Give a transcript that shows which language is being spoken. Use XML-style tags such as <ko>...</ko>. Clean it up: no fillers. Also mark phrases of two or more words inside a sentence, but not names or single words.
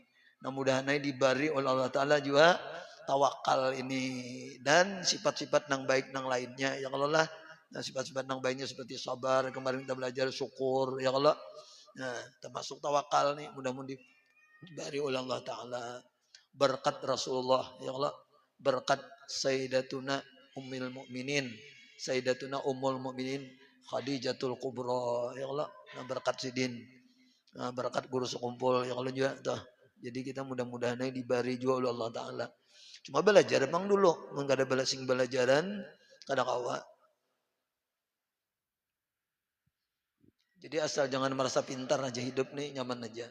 <bjn>Nah mudahan diberi oleh Allah Taala juga tawakal ini dan sifat-sifat nang baik nang lainnya ya Allah lah. Nah sifat-sifat nang baiknya seperti sabar, kemarin kita belajar syukur ya Allah. Nah termasuk tawakal nih mudah-mudahan diberi oleh Allah Taala. Berkat Rasulullah ya Allah, berkat Sayyidatuna Ummul Mukminin, Sayyidatuna Ummul Mukminin Khadijatul Kubra ya Allah, nah, berkat sidin, nah, berkat guru sekumpul ya Allah juga tuh. Jadi kita mudah-mudahan diberi juga oleh Allah Taala. Cuma belajar emang dulu, enggak ada balasing belajaran kada kawa. Jadi asal jangan merasa pintar aja hidup nih nyaman aja.</bjn>